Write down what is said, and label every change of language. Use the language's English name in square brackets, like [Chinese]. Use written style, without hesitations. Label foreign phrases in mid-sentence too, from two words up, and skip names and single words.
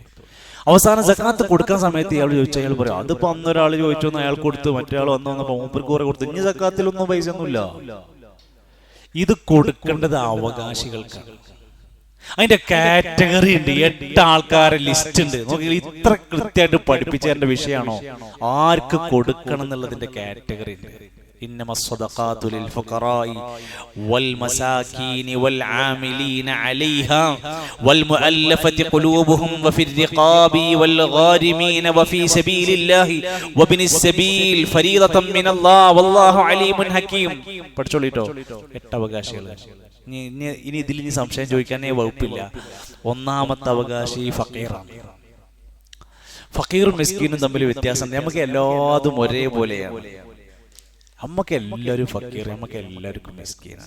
[Malayalam] അവസാനം സക്കാത്ത് കൊടുക്കാൻ സമയത്ത് ഇയാൾ ചോദിച്ചാൽ അയാൾ പറയാം, അതിപ്പോ അന്നൊരാൾ ചോദിച്ചോന്ന് അയാൾ കൊടുത്ത്, മറ്റൊരാൾ വന്നപ്പോ മൂപ്പർക്ക് കുറെ കൊടുത്തു, ഇനി സക്കാത്തിലൊന്നും പൈസ ഒന്നുമില്ല. ഇത് കൊടുക്കേണ്ടത് അവകാശികൾക്കാണ്. അതിന്റെ കാറ്റഗറി ഉണ്ട്, 8 ആൾക്കാരെ ലിസ്റ്റ് ഉണ്ട്. നോക്കി, ഇത്ര കൃത്യമായിട്ട് പഠിപ്പിച്ചതിന്റെ വിഷയമാണോ? ആർക്ക് കൊടുക്കണം എന്നുള്ളതിന്റെ കാറ്റഗറി ഉണ്ട്. [Arabic] إنما الصدقات للفقراء والمساكين والعاملين عليها والمؤلفة قلوبهم وفي الرقاب والغارمين وفي سبيل الله وابن السبيل فريضة من الله والله عليم حكيم. [Malayalam] പഠിച്ചോളിട്ടോ, 8 അവകാശികൾ. ഇനി ഇതിൽ ഇനി സംശയം ചോദിക്കാനേ വകുപ്പില്ല. ഒന്നാമത്തെ അവകാശി ഫക്കീറാണ്. ഫക്കീറും മിസ്കീനും തമ്മിൽ വ്യത്യാസം. നമുക്ക് എല്ലാതും ഒരേപോലെയാണ്. നമുക്ക് എല്ലാവരും ഫക്കീർ, നമുക്ക് എല്ലാവർക്കും മിസ്കീനാണ്.